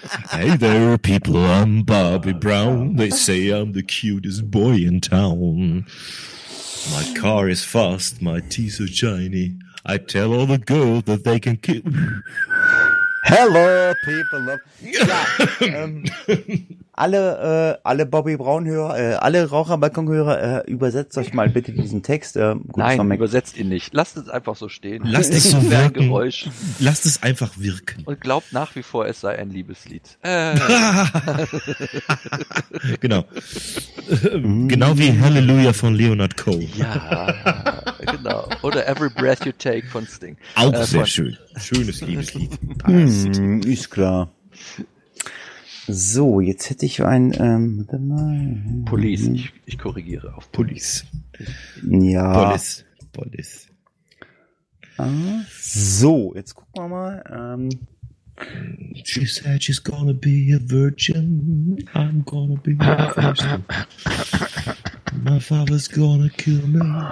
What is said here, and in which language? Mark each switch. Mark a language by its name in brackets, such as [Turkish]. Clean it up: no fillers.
[English] Hey there, people, I'm Bobby Brown. They say I'm the cutest boy in town. My car is fast, my teeth are shiny. I tell all the girls that they can kill. Hello, people of... [German] Ja, alle Bobby Brown-Hörer, alle Raucherbalkon-Hörer, übersetzt euch mal bitte diesen Text. Nein, übersetzt ihn nicht. Lasst es einfach so stehen. Lasst es so wirken. Lasst es einfach wirken. Und glaubt nach wie vor, es sei ein Liebeslied. Genau. Genau wie Hallelujah von Leonard Cohen. Ja, genau. Oder Every Breath You Take von Sting. Auch sehr schön. Schönes Liebeslied. Ist klar. So, jetzt hätte ich ein Police. Ich korrigiere auf Police. Ja. Police. Ah, so, jetzt gucken wir mal. [English] She said she's gonna be a virgin. I'm gonna be a virgin. My father's gonna kill me.